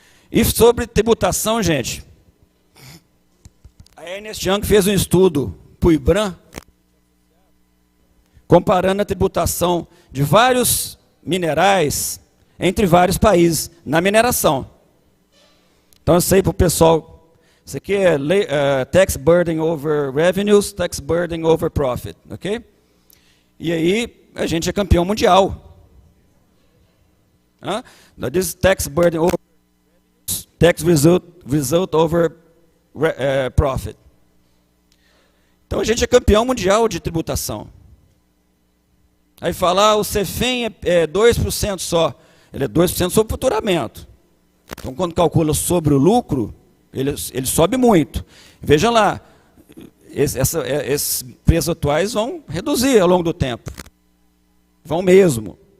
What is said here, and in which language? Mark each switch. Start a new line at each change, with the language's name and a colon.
Portuguese: E sobre tributação, gente, a Ernst Young fez um estudo para o IBRAM, comparando a tributação de vários minerais entre vários países na mineração. Então, eu sei para o pessoal, isso aqui é
English: tax burden over revenues, tax burden over profit,
Portuguese: ok? E aí, a gente é campeão mundial.
English: This is tax burden over tax result over profit.
Portuguese: Então, a gente é campeão mundial de tributação. Aí fala, o CEFEM é 2% só. Ele é 2% sobre o faturamento. Então, quando calcula sobre o lucro, ele sobe muito. Veja lá, esses preços atuais vão reduzir ao longo do tempo. Vão mesmo.